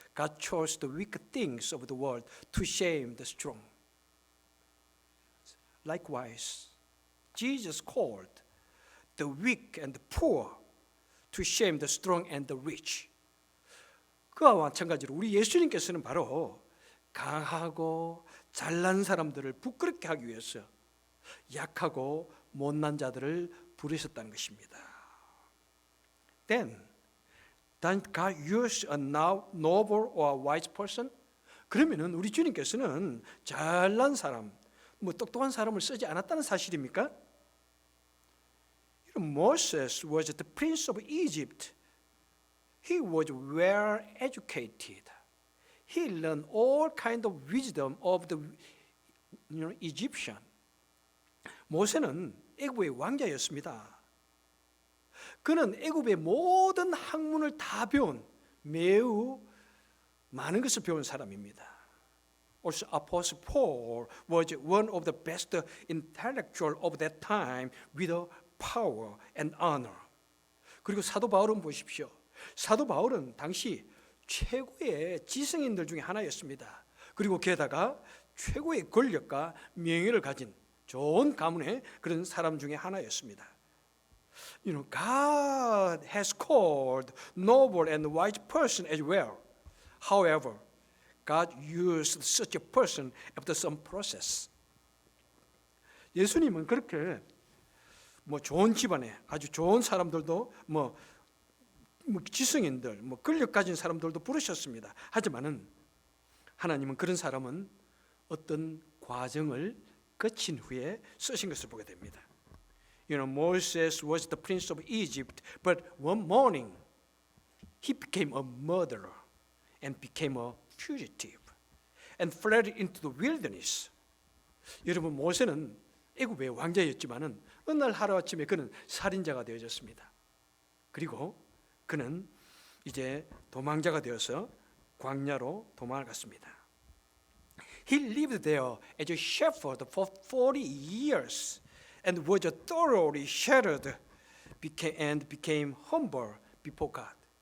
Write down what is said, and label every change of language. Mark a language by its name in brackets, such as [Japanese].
[English] God chose the weak things of the world to shame the strong. Likewise, Jesus called the weak and the poor to shame the strong and the rich. [Korean] 그와 마찬가지로 우리 예수님께서는 바로 강하고 잘난 사람들을 부끄럽게 하기 위해서 약하고 못난 자들을 부르셨다는 것입니다. [English] Then, does God use a noble or wise person? [Korean] 그러면은 우리 주님께서는 잘난 사람, 똑똑한 사람을 쓰지 않았다는 사실입니까? [English] Moses was the prince of Egypt. He was well educated. He learned all kind of wisdom of the Egyptian. [Korean] 모세는 애굽의 왕자였습니다. 그는 애굽의 모든 학문을 다 배운 매우 많은 것을 배운 사람입니다. [English] Also, Apostle Paul was one of the best intellectual of that time with power and honor. [Korean] 그리고 사도 바울은 보십시오. 사도 바울은 당시 최고의 지성인들 중에 하나였습니다. 그리고 게다가 최고의 권력과 명예를 가진 좋은 가문의 그런 사람 중에 하나였습니다. [English] God has called noble and wise person as well. However, God used such a person after some process. [Korean] 예수님은 그렇게 좋은 집안에 아주 좋은 사람들도 지성인들, 권력 가진 사람들도 부르셨습니다. 하지만은 하나님은 그런 사람은 어떤 과정을 거친 후에 쓰신 것을 보게 됩니다. [English] Moses was the prince of Egypt, but one morning he became a murderer and became a fugitive and fled into the wilderness. [Korean] 여러분, 모세는 애굽의 왕자였지만은 어느 날 하루아침에 그는 살인자가 되어졌습니다. 그리고 그는 이제 도망자가 되어서 광야로 도망을 갔습니다. [English] He lived there as a shepherd for 40 years and was thoroughly shattered and became humble before God.